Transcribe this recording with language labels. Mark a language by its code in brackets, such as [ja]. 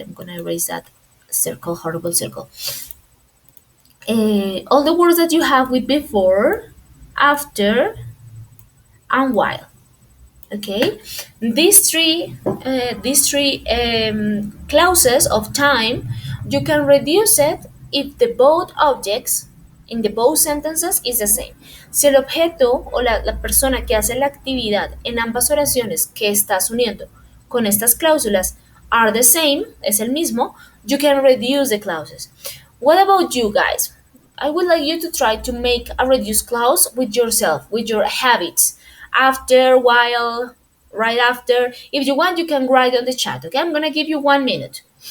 [en] I'm gonna erase that circle, horrible circle. All the words that you have with before, after, and while. Okay, these three clauses of time, you can reduce it if the both objects in the both sentences is the same. [es] Si el objeto o la persona que hace la actividad en ambas oraciones que estás uniendo con estas cláusulas [en] are the same, [es] es el mismo, [en] you can reduce the clauses. What about you guys? I would like you to try to make a reduced clause with yourself, with your habits. After, while, right after. If you want, you can write on the chat. Okay, I'm gonna give you 1 minute.